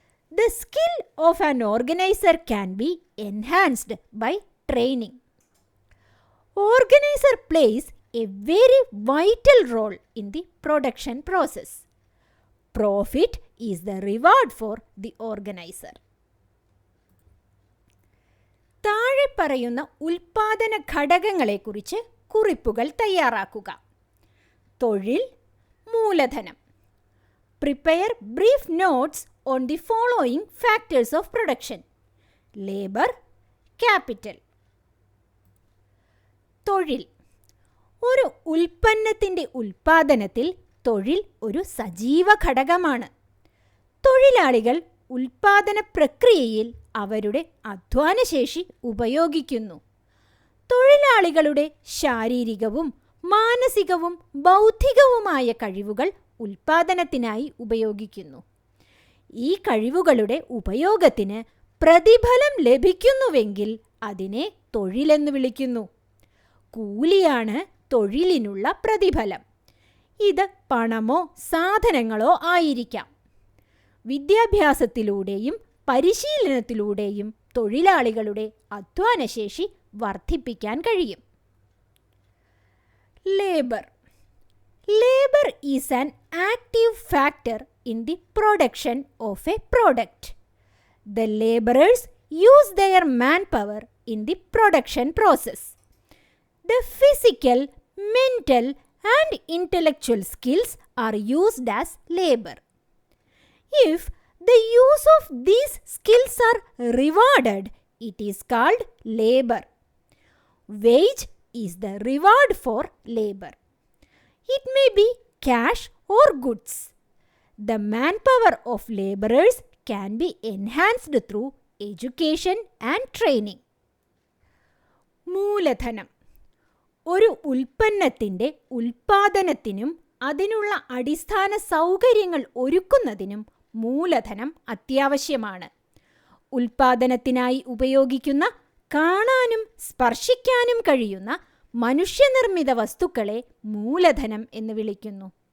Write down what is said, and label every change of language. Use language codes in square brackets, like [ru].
[en] The skill of an organizer can be enhanced by training. Organizer plays a very vital role in the production process. Profit is the reward for the organizer. [ml] താഴെ പറയുന്ന ഉൽപാദന ഘടകങ്ങളെക്കുറിച്ച് കുറിപ്പുകൾ തയ്യാറാക്കുക. തൊഴിൽ, മൂലധനം. [en] Prepare brief notes on the following factors of production: labor, capital. [ml] തൊഴിൽ. ഒരു ഉൽപ്പന്നത്തിൻ്റെ ഉൽപ്പാദനത്തിൽ തൊഴിൽ ഒരു സജീവ ഘടകമാണ്. തൊഴിലാളികൾ ഉൽപ്പാദന പ്രക്രിയയിൽ അവരുടെ അധ്വാനശേഷി ഉപയോഗിക്കുന്നു. തൊഴിലാളികളുടെ ശാരീരികവും മാനസികവും ബൗദ്ധികവുമായ കഴിവുകൾ ഉൽപ്പാദനത്തിനായി ഉപയോഗിക്കുന്നു. ഈ കഴിവുകളുടെ ഉപയോഗത്തിന് പ്രതിഫലം ലഭിക്കുന്നുവെങ്കിൽ അതിനെ തൊഴിലെന്ന് വിളിക്കുന്നു. കൂലിയാണ് തൊഴിലിനുള്ള പ്രതിഫലം. ഇത് പണമോ സാധനങ്ങളോ ആയിരിക്കാം. വിദ്യാഭ്യാസത്തിലൂടെയും പരിശീലനത്തിലൂടെയും തൊഴിലാളികളുടെ അധ്വാനശേഷി വർദ്ധിപ്പിക്കാൻ കഴിയും. [en] Labour. Labor is an active factor in the production of a product. The laborers use their manpower in the production process. The physical, mental, and intellectual skills are used as labor. If the use of these skills are rewarded, it is called labor. Wage is the reward for labor. It may be cash or goods. The manpower of laborers can be enhanced through education and training. [ml] മൂലധനം. ഒരു ഉൽപ്പന്നത്തിൻ്റെ ഉൽപ്പാദനത്തിനും അതിനുള്ള അടിസ്ഥാന സൗകര്യങ്ങൾ ഒരുക്കുന്നതിനും മൂലധനം അത്യാവശ്യമാണ്. ഉൽപ്പാദനത്തിനായി ഉപയോഗിക്കുന്ന കാണാനും സ്പർശിക്കാനും കഴിയുന്ന മനുഷ്യനിർമ്മിത വസ്തുക്കളെ മൂലധനം എന്ന് വിളിക്കുന്നു.